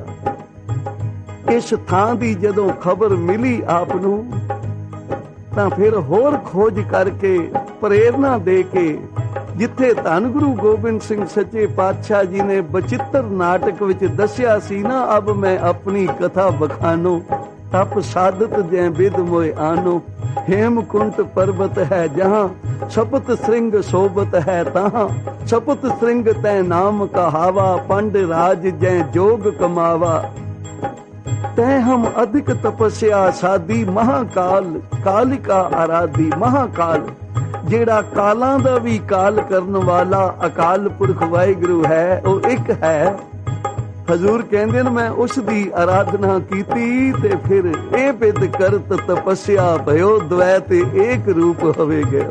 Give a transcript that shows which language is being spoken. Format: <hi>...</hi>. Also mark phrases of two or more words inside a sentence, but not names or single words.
<pa>ਇਸ ਥਾਂ ਦੀ ਜਦੋਂ ਖਬਰ ਮਿਲੀ ਆਪ ਨੂੰ, ਤਾਂ ਫਿਰ ਹੋਰ ਖੋਜ ਕਰਕੇ, ਪ੍ਰੇਰਨਾ ਦੇ ਕੇ, ਜਿੱਥੇ ਧੰਨ ਗੁਰੂ ਗੋਬਿੰਦ ਸਿੰਘ ਸੱਚੇ ਪਾਤਸ਼ਾਹ ਜੀ ਨੇ ਬਚਿੱਤਰ ਨਾਟਕ ਵਿੱਚ ਦੱਸਿਆ ਸੀ ਨਾ,</pa> <bra>अब मैं आपणी कथा बखानो, तप साधत जै विद मोइ आनो, हेमकुंट पर्वत है जहाँ, सपत श्रृंग सोबत है तहाँ, सपत श्रृंग तै नाम कहावा, पंड राज जै जोग कमावा, तै हम अधिक तपस्या साधी, महाकाल कालिका आराधी।</bra> <pa>महाकाल ਜਿਹੜਾ ਕਾਲਾਂ ਦਾ ਵੀ ਕਾਲ ਕਰਨ ਵਾਲਾ ਅਕਾਲ ਪੁਰਖ ਵਾਹਿਗੁਰੂ ਹੈ, ਉਹ ਇੱਕ ਹੈ। ਹਜ਼ੂਰ ਕਹਿੰਦੇ ਨੇ ਮੈਂ ਉਸ ਦੀ ਆਰਾਧਨਾ ਕੀਤੀ ਤੇ ਫਿਰ</pa> <bra>इह बिद करत तपस्या भइओ, द्वै ते एक रूप</bra> <pa>ਹੋਵੇ ਗਿਆ।</pa>